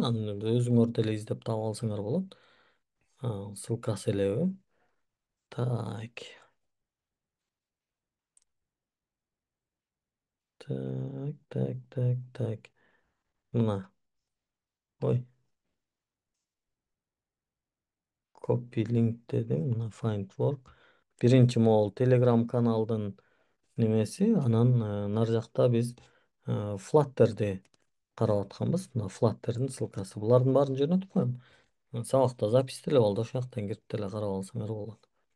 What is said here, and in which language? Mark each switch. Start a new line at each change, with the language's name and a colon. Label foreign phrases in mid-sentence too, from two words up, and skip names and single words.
Kyrgyz: Анын өзүңөр деле издеп таап алсаңар болот. Ссылкасы элеби? Так, так. Мына, ой,
English: copy link дедим. Мына find work.
Kyrgyz: Биринчи могул Telegram каналдын немеси, анан нар жакта биз Flutter'ди карап атканбыз. Мына Flutter'дин ссылкасы. Булардын баарын жөнөтүп коем. Сабакта запись деле болду. Ошол жактан кирип деле карап алсаңар болот.